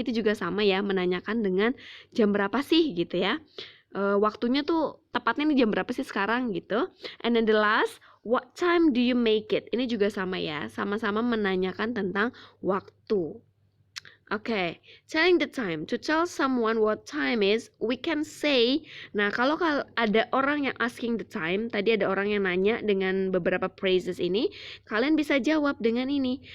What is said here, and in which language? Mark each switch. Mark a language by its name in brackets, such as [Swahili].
[Indonesian] Itu juga sama ya, menanyakan dengan jam berapa sih gitu ya. Waktunya tuh tepatnya nih jam berapa sih sekarang gitu. [English] And then the last, what time do you make it? [Indonesian] Ini juga sama ya, sama-sama menanyakan tentang waktu. [English] Okay, telling the time. To tell someone what time is, we can say. [Indonesian] Nah, kalau ada orang yang [English] asking the time, [Indonesian] tadi ada orang yang nanya dengan beberapa phrases ini, kalian bisa jawab dengan ini.